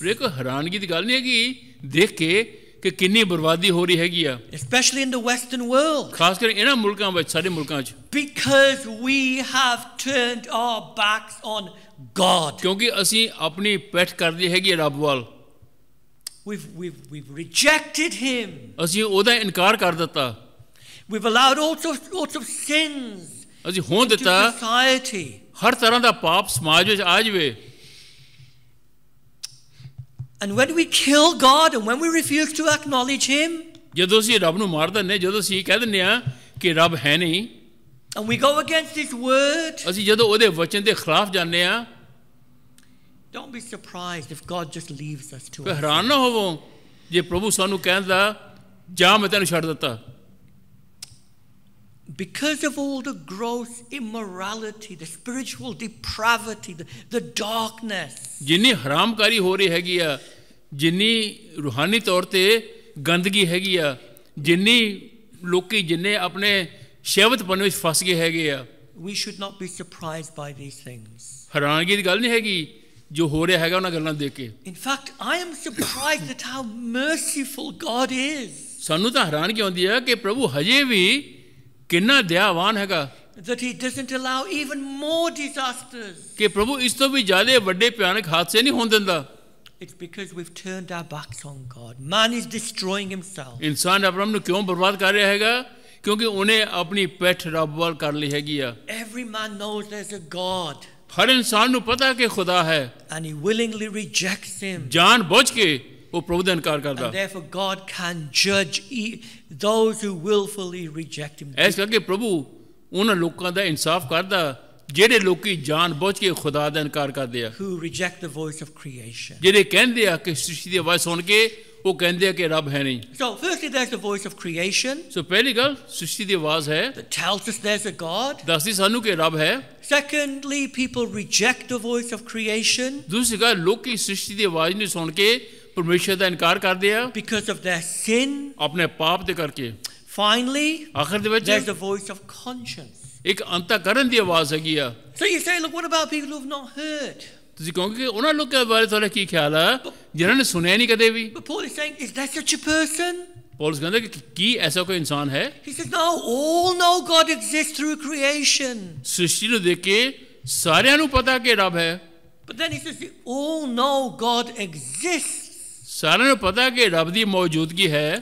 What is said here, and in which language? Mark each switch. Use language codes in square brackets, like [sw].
[pa] ਇੱਕ ਹੈਰਾਨਗੀ ਦੀ ਗੱਲ ਨਹੀਂ ਹੈਗੀ ਦੇਖ ਕੇ ਕਿ ਕਿੰਨੀ ਬਰਬਾਦੀ ਹੋ ਰਹੀ ਹੈਗੀ ਆ, [en] especially in the Western world, [pa] ਖਾਸ ਕਰ ਇਹਨਾਂ ਮੁਲਕਾਂ ਵਿੱਚ, ਸਾਡੇ ਮੁਲਕਾਂ 'ਚ, [en] because we have turned our backs on God. [pa] ਕਿਉਂਕਿ ਅਸੀਂ ਆਪਣੀ ਪਿੱਠ ਕਰਦੀ ਹੈਗੀ ਰੱਬ ਵੱਲ। [en] We've rejected him. [pa] ਅਸੀਂ ਉਹਦਾ ਇਨਕਾਰ ਕਰ ਦਿੱਤਾ। [en] We've allowed all sorts of sins [pa] ਅਸੀਂ ਹੋਣ [en] into [pa] ਦਿੱਤਾ [en] society. [pa] ਹਰ ਤਰ੍ਹਾਂ ਦਾ ਪਾਪ ਸਮਾਜ ਵਿੱਚ ਆ ਜਾਵੇ। [en] And when we kill God and when we refuse to acknowledge him, [pa] ਜਦੋਂ ਅਸੀਂ ਰੱਬ ਨੂੰ ਮਾਰ ਦਿੰਦੇ, ਜਦੋਂ ਅਸੀਂ ਕਹਿ ਦਿੰਦੇ ਆ ਕਿ ਰੱਬ ਹੈ ਨਹੀਂ, [en] and we go against his word, [pa] ਅਸੀਂ ਜਦੋਂ ਉਹਦੇ ਵਚਨ ਦੇ ਖਿਲਾਫ ਜਾਂਦੇ ਆ, [en] don't be surprised if God just leaves us to [pa] ਫਿਰ [en] us. [pa] ਹੈਰਾਨ ਨਾ ਹੋਵੋ ਜੇ ਪ੍ਰਭੂ ਸਾਨੂੰ ਕਹਿੰਦਾ ਜਾ ਮੈਂ ਤੈਨੂੰ ਛੱਡ ਦਿੱਤਾ। [en] Because of all the gross immorality, the spiritual depravity, the darkness, [pa] ਜਿੰਨੀ ਹਰਾਮਕਾਰੀ ਹੋ ਰਹੀ ਹੈਗੀ ਆ, ਜਿੰਨੀ ਰੂਹਾਨੀ ਤੌਰ ਤੇ ਗੰਦਗੀ ਹੈਗੀ ਆ, ਜਿੰਨੀ ਲੋਕੀ ਜਿੰਨੇ ਆਪਣੇ ਸ਼ਹਿਵਤਪਨ ਵਿੱਚ ਫਸ ਗਏ ਹੈਗੇ ਆ, [en] we should not be surprised by these things. [pa] ਹੈਰਾਨਗੀ ਦੀ ਗੱਲ ਨਹੀਂ ਹੈਗੀ ਜੋ ਹੋ ਰਿਹਾ ਹੈਗਾ ਉਹਨਾਂ ਗੱਲਾਂ ਦੇਖ ਕੇ। [en] In fact, I am surprised at how merciful God is. [pa] ਸਾਨੂੰ ਤਾਂ ਹੈਰਾਨਗੀ ਆਉਂਦੀ ਆ ਕਿ ਪ੍ਰਭੂ ਹਜੇ ਵੀ ਕਿੰਨਾ ਦਇਆਵਾਨ ਹੈਗਾ, [en] That he doesn't allow even more disasters. [pa] ਕਿ ਪ੍ਰਭੂ ਇਸ ਤੋਂ ਵੀ ਜ਼ਿਆਦਾ ਵੱਡੇ ਭਿਆਨਕ ਹਾਦਸੇ ਨਹੀਂ ਹੋਣ ਦਿੰਦਾ। [en] It's because we've turned our backs on God. Man is destroying himself. [pa] ਇਨਸਾਨ ਆਪਣੇ ਆਪ ਨੂੰ ਕਿਉਂ ਬਰਬਾਦ ਕਰ ਰਿਹਾ ਹੈਗਾ? ਕਿਉਂਕਿ ਉਹਨੇ ਆਪਣੀ ਪਿੱਠ ਰੱਬ ਵੱਲ ਕਰ ਲਈ ਹੈਗੀ ਆ। [en] Every man knows there's a God. [pa] ਹਰ ਇਨਸਾਨ ਨੂੰ ਪਤਾ ਕਿ ਖੁਦਾ ਹੈ, [en] And he willingly rejects him. [pa] ਜਾਣ ਬੁੱਝ ਕੇ ਉਹ ਪ੍ਰਭੂ ਦਾ ਇਨਕਾਰ ਕਰਦਾ। [en] And therefore God can judge those who willfully reject him. [pa] ਇਸ ਕਰਕੇ ਪ੍ਰਭੂ ਉਹਨਾਂ ਲੋਕਾਂ ਦਾ ਇਨਸਾਫ ਕਰਦਾ ਜਿਹੜੇ ਲੋਕੀ ਜਾਣ ਬੁੱਝ ਕੇ ਖੁਦਾ ਦਾ ਇਨਕਾਰ ਕਰਦੇ ਆ, [en] Who reject the voice of creation. [pa] ਜਿਹੜੇ ਕਹਿੰਦੇ ਆ ਕਿ ਸ੍ਰਿਸ਼ਟੀ ਦੀ ਆਵਾਜ਼ ਸੁਣ ਕੇ ਉਹ ਕਹਿੰਦੇ ਆ ਕਿ ਰੱਬ ਹੈ ਨਹੀਂ। [en] So firstly there's the voice of creation [pa] ਸੋ ਪਹਿਲੀ ਗੱਲ ਸ੍ਰਿਸ਼ਟੀ ਦੀ ਆਵਾਜ਼ ਹੈ, [en] that tells us there's a God. [pa] ਦੱਸਦੀ ਸਾਨੂੰ ਕਿ ਰੱਬ ਹੈ। [en] Secondly, people reject the voice of creation [pa] ਦੂਸਰੀ ਗੱਲ ਲੋਕੀ ਸ੍ਰਿਸ਼ਟੀ ਦੀ ਆਵਾਜ਼ ਨਹੀਂ ਸੁਣ ਕੇ ਪਰਮੇਸ਼ਰ ਦਾ ਇਨਕਾਰ ਕਰਦੇ ਆ [en] because of their sin. [pa] ਆਪਣੇ ਪਾਪ ਦੇ ਕਰਕੇ। [en] Finally, [pa] ਆਖਰ ਦੇ ਵਿੱਚ [en] there's the voice of conscience. [pa] ਇੱਕ ਅੰਤःਕਰਨ ਦੀ ਆਵਾਜ਼ ਹੈਗੀ ਆ। [en] So you say, look, what about people who've not heard? [pa] ਤੁਸੀਂ ਕਹੋਗੇ ਕਿ ਉਹਨਾਂ ਲੋਕਾਂ ਬਾਰੇ ਤੁਹਾਡਾ ਕੀ ਖਿਆਲ ਆ ਜਿਨ੍ਹਾਂ ਨੇ ਸੁਣਿਆ ਨਹੀਂ ਕਦੇ ਵੀ? [en] But Paul is saying, is there such a person? [pa] Paulus ਕਹਿੰਦਾ ਕਿ ਕੀ ਐਸਾ ਕੋਈ ਇਨਸਾਨ ਹੈ? [en] He says, no, all know God exists through creation. [pa] ਸ੍ਰਿਸ਼ਟੀ ਨੂੰ ਦੇਖ ਕੇ ਸਾਰਿਆਂ ਨੂੰ ਪਤਾ ਕਿ ਰੱਬ ਹੈ, [en] But then he says, all know God exists [pa] ਸਾਰਿਆਂ ਨੂੰ ਪਤਾ ਕਿ ਰੱਬ ਦੀ ਮੌਜੂਦਗੀ ਹੈ,